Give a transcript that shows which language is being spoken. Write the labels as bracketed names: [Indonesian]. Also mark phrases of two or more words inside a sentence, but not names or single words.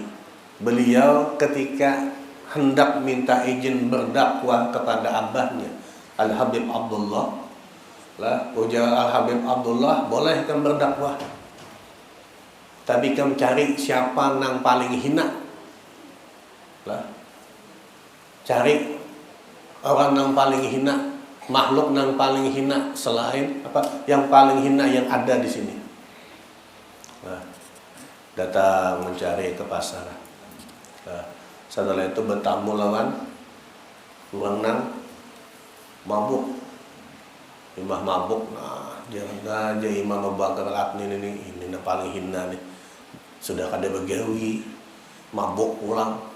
[Indonesian] Beliau ketika hendak minta izin berdakwah kepada abahnya Al-Habib Abdullah, ujar Al-Habib Abdullah, boleh kan berdakwah, tapi kamu cari siapa yang paling hina. Cari orang yang paling hina, makhluk yang paling hina selain yang paling hina yang ada di sini. Datang mencari ke pasar. [Banjar] Setelah itu bertamu lawan orang nang mabuk. [Indonesian] Imam mabuk. Nah, jangan aja Imam Abu Bakar Al-Adni ini paling hina nih. [Banjar] Sudah kada begawi, mabuk pulang.